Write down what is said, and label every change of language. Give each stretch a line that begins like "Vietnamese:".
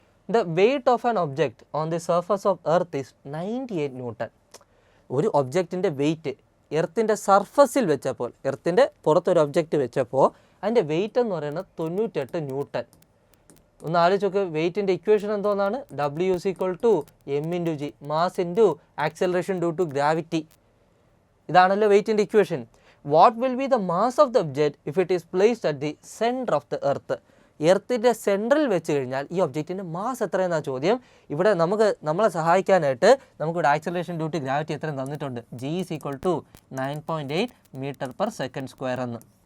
English: The weight of an object on the surface of earth is 98 newton.
Malayalam: ഒരു ഒബ്ജക്റ്റിൻ്റെ weight എർത്തിൻ്റെ സർഫസിൽ വെച്ചപ്പോൾ, എർത്തിൻ്റെ പുറത്തൊരു object വെച്ചപ്പോൾ അതിൻ്റെ വെയ്റ്റ് എന്ന് പറയുന്നത് 98 ന്യൂട്ടൺ. ഒന്ന് ആലോചിച്ച് നോക്ക്, വെയ്റ്റിൻ്റെ ഇക്വേഷൻ എന്തോന്നാണ്?
English: W is equal to m into g, mass into acceleration due to gravity.
Malayalam: ഇതാണല്ലോ വെയ്റ്റിൻ്റെ equation.
English: What will be the mass of the object if it is placed at the centre of the earth?
Malayalam: എർത്തിൻ്റെ central വെച്ച് കഴിഞ്ഞാൽ ഈ ഒബ്ജക്റ്റിൻ്റെ mass എത്രയെന്നാണ് ചോദ്യം. ഇവിടെ നമ്മളെ സഹായിക്കാനായിട്ട് നമുക്കിവിടെ acceleration due to gravity എത്രയും തന്നിട്ടുണ്ട്.
English: G is equal to 9.8 metre per second square എന്ന്.